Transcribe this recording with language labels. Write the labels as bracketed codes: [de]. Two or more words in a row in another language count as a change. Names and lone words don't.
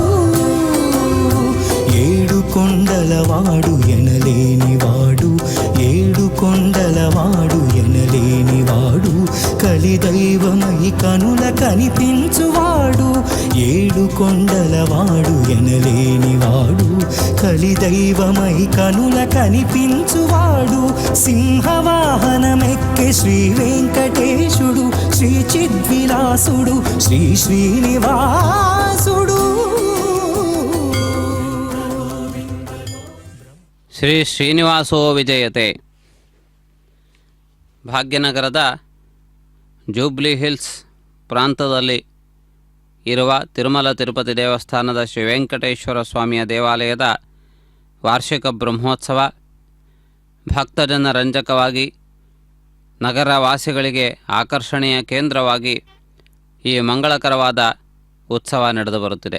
[te] ఏడు కొండలవాడు ఎనలేనివాడు ఏడు కొండలవాడు ఎనలేనివాడు కలిదైవమై కనుల కనిపించువాడు ఏడు కొండలవాడు ఎనలేనివాడు కలిదైవమై కనుల కనిపించువాడు సింహవాహనమెక్కే శ్రీ వెంకటేశుడు శ్రీ చిద్విలాసుడు శ్రీ శ్రీనివాసుడు [kn] ಶ್ರೀ ಶ್ರೀನಿವಾಸೋ ವಿಜಯತೆ. ಭಾಗ್ಯನಗರದ ಜೂಬ್ಲಿ ಹಿಲ್ಸ್ ಪ್ರಾಂತದಲ್ಲಿ ಇರುವ ತಿರುಮಲ ತಿರುಪತಿ ದೇವಸ್ಥಾನದ ಶ್ರೀ ವೆಂಕಟೇಶ್ವರ ಸ್ವಾಮಿಯ ದೇವಾಲಯದ ವಾರ್ಷಿಕ ಬ್ರಹ್ಮೋತ್ಸವ ಭಕ್ತಜನ ರಂಜಕವಾಗಿ ನಗರವಾಸಿಗಳಿಗೆ ಆಕರ್ಷಣೆಯ ಕೇಂದ್ರವಾಗಿ ಈ ಮಂಗಳಕರವಾದ ಉತ್ಸವ ನಡೆದು ಬರುತ್ತಿದೆ.